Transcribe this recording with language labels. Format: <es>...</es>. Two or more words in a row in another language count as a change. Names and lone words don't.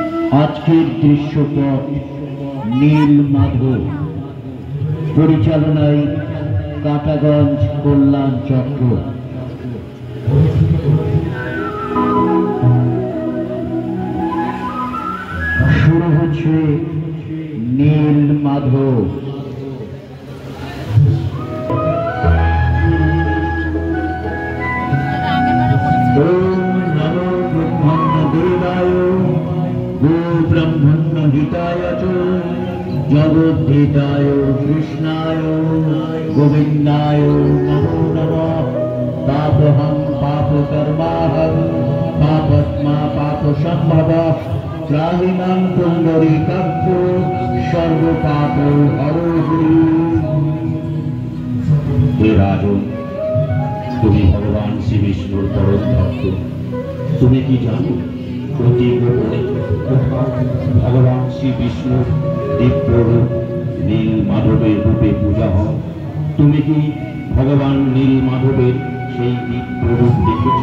<bn>আজকের দৃশ্যপট নীল মাধব, পরিচালনায় কাটাগঞ্জ কল্যাণ চক্র। শুরু হচ্ছে নীল মাধব।</bn> <sa>ब्रह्मण्य हिताय च जगद्धिताय कृष्णाय गोविन्दाय नमो नमः। पापहं पापकर्माहं पापात्मा पापसम्भवः त्राहि मां पुण्डरीकाक्ष सर्वपापो हरो हरि। हे राजन,</sa> <bn>তুমি ভগবান শ্রী বিষ্ণুর পরম ভক্ত। তুমি কি জানো অতি গোপনে কোথাও ভগবান শ্রী বিষ্ণুর দিব্য রূপ নীল মাধবের রূপে পূজা হয়? তুমি কি ভগবান নীল মাধবের সেই দিব্য রূপ দেখেছ?</bn>